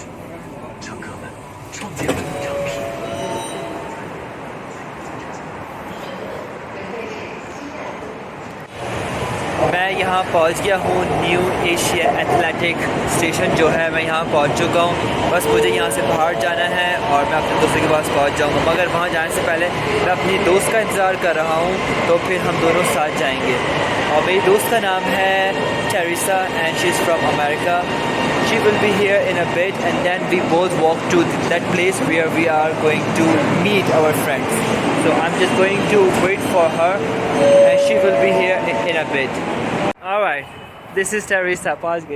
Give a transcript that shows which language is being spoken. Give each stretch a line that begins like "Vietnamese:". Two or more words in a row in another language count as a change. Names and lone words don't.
Hindi: 乘客们，创建了一场皮。 मैं यहाँ पहुँच गया हूँ न्यू एशिया एथलेटिक स्टेशन जो है, मैं यहाँ पहुँच चुका हूँ। बस मुझे यहाँ से बाहर जाना है और मैं अपने दोस्तों के पास पहुँच जाऊँगा। मगर वहाँ जाने से पहले मैं अपनी दोस्त का इंतज़ार कर रहा हूँ, तो फिर हम दोनों साथ जाएंगे। और मेरी दोस्त का नाम है टेरेसा
English: and she is from America. She will be here in a bit and then we both walk to that place where we are going to meet our friends. So I'm just going to wait for her and she will be here in a bit. Alright, this is Teresa Pazge.